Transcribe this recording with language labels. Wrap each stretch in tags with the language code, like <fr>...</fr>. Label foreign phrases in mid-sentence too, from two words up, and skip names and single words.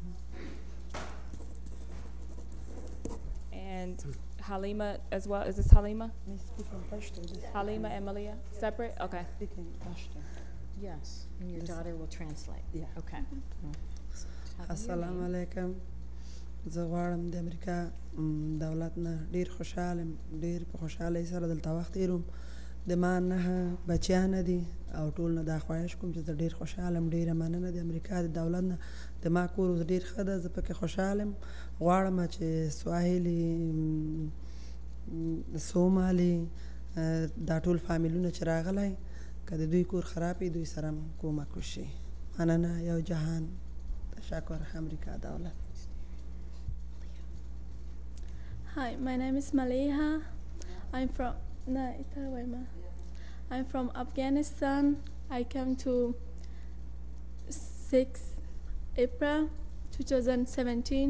<en>And Halima as well. Is this Halima? Halima and Malia separate? Okay. Yes, and your daughter will translate. Yeah. Okay.</en> <ar>Assalamu alaikum.</ar> <ps>زه غواړم د امریکا دولت نه ډیر خوشاله په خوشحالۍ سره دلته وخت تیروم د ما نه بچیان دي او ټول نه دا خواهش کوم چې زه ډېر خوشحاله یم. ډېره مننه د امریکا د دولت نه. د ما کور اوس ډېر ښه ده، زه پکې خوشحاله یم. غواړم چې سواحلي، سومالي، دا ټول فامیلونه چې راغلی که د دوی کور خراب وي دوی سره هم کومک وشي. مننه. یو جهان. تشکر امریکا دولت.</ps> <en>Hi, my name is Maleha. I'm from Afghanistan. I came to 6 April 2017.</en>